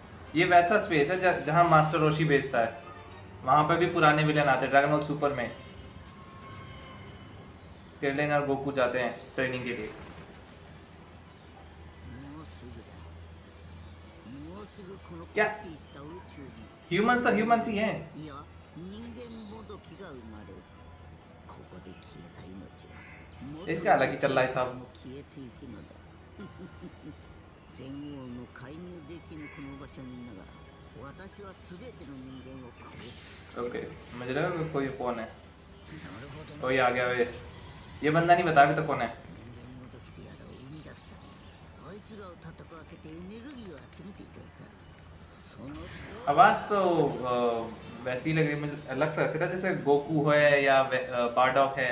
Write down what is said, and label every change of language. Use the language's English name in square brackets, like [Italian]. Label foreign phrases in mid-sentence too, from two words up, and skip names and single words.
[Hindi] ये वैसा स्पेस है जहाँ मास्टर रोशी बेचता है, वहां पे भी पुराने विलेन आते हैं। ड्रैगन बॉल सुपर में क्रिलिन और गोकू जाते हैं ट्रेनिंग के लिए। [Japanese] もうすぐだ。もうすぐこのコ [Hindi] क्या [Japanese] ピーした宇宙に [Hindi] ह्यूमंस तो ह्यूमंस ही हैं। [Japanese] いや人間もどきが生まれる。ここで消えた命は元の [Hindi] इसका अलग ही चल रहा है साहब। [Japanese] も消えていくのだ。全王の介入できぬこの場所にいながら私は全ての人間を殺し尽くす。 [Hindi] ओके मुझे लगा कि कोई कौन है। [Japanese] なるほどな。 [Hindi] कोई आ गया वे। ये बंदा नहीं बता अभी तो कौन है। [Japanese] 人間もどきとやらを生み出すためあいつらを戦わせてエネルギーを集めていたか。その通り [Hindi] आवाज तो वैसी ही लग रही है मुझे। लगता है जैसे गोकू है या बारडॉक है।